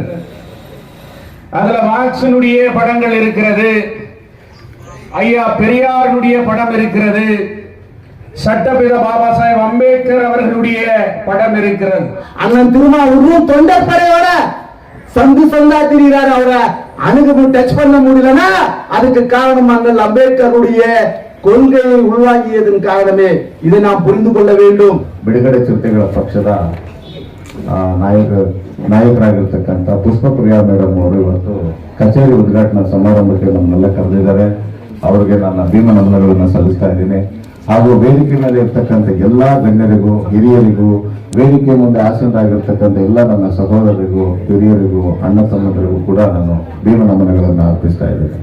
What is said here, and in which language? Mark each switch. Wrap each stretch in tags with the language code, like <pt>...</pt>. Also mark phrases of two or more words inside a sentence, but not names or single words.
<ta>அதுல மார்க்சினுடைய படங்கள் இருக்கிறது, ஐயா பெரியாருடைய படம் இருக்கிறது, சட்டப்பிதா பாபா சாஹேப் அம்பேத்கர் அவர்களுடைய படம் இருக்கிறது. அண்ணன் திருமாவூரும் தொண்டப்படையோட சந்து சந்தா திரிகிறார். அவரை அணுகு டச் பண்ண முடியலன்னா அதுக்கு காரணம் அண்ணல் அம்பேத்கருடைய கொள்கையை உள்வாங்கியதன் ಕಾರಣವೇ. இதை நாம் புரிந்து கொள்ள வேண்டும்.</ta> <kn>ಬಿಡುಗಡೆ ಚಿರತೆಗಳ ಪಕ್ಷದ ನಾಯಕರಾಗಿರ್ತಕ್ಕಂಥ ಪುಷ್ಪಪ್ರಿಯಾ ಮೇಡಮ್ ಅವರು ಇವತ್ತು ಕಚೇರಿ ಉದ್ಘಾಟನಾ ಸಮಾರಂಭಕ್ಕೆ ನಮ್ಮನ್ನೆಲ್ಲ ಕರೆದಿದ್ದಾರೆ. ಅವರಿಗೆ ನನ್ನ ಭೀಮ ನಮನಗಳನ್ನು ಸಲ್ಲಿಸ್ತಾ ಇದ್ದೀನಿ. ಹಾಗೂ ವೇದಿಕೆ ಮೇಲೆ ಇರ್ತಕ್ಕಂಥ ಎಲ್ಲಾ ಗಣ್ಯರಿಗೂ ಹಿರಿಯರಿಗೂ, ವೇದಿಕೆ ಮುಂದೆ ಆಸೀನರಾಗಿರ್ತಕ್ಕಂಥ ಎಲ್ಲ ನನ್ನ ಸಹೋದರರಿಗೂ ಹಿರಿಯರಿಗೂ ಅಣ್ಣ ತಮ್ಮಂದರಿಗೂ ಕೂಡ ನಾನು ಭೀಮ ನಮನಗಳನ್ನು ಅರ್ಪಿಸ್ತಾ ಇದ್ದೇನೆ.</kn>